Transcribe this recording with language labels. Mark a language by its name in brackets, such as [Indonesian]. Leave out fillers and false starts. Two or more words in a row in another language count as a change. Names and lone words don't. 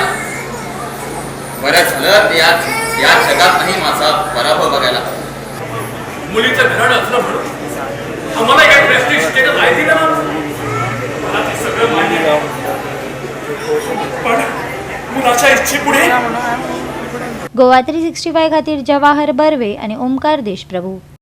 [Marathi] बरं झालं या जगात नाही माझा पराभव बघायला. मुलीचं घराणं असलं म्हणून आम्हाला काही प्रेस्टिज स्टेटस आहे दिलं ना. मला ते सगळं मान्य आहे. पण मुलाच्या इच्छेपुढे [Konkani] गोवा 365 खातीर जवाहर बर्वे आणि ओमकार देशप्रभू.